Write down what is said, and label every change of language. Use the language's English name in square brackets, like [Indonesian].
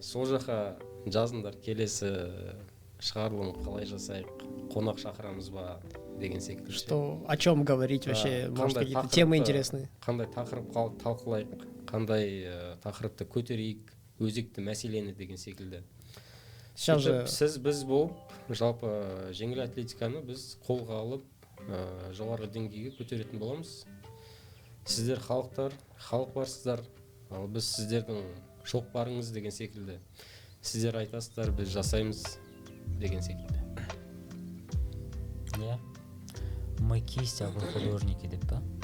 [Kazakh] Сол жаққа жазыңдар, келесі шығарылым қалай жасайық, қонақ шақырамыз ба деген секілді. [Russian] Что, о чем говорить вообще, может, какие-то темы интересные? [Kazakh] Қандай тақырып талқылайық, қандай тақырыпты көтерейік, өзекті мәселені деген секілді. [Russian] Сейчас же... [Kazakh] Біз болып, жалпы жеңіл атлетиканы біз қолға алып, жоғарғы деңгейге көтеретін боламыз. Сіздер халықтар, халық барсыздар, ал біз сіздердің шоқпарыңыз деген секілді. Сіздер айтасыздар, біз жасаймыз деген секілді. [Russian] Да. Мы кисть, а вы художники, [Kazakh] деп па?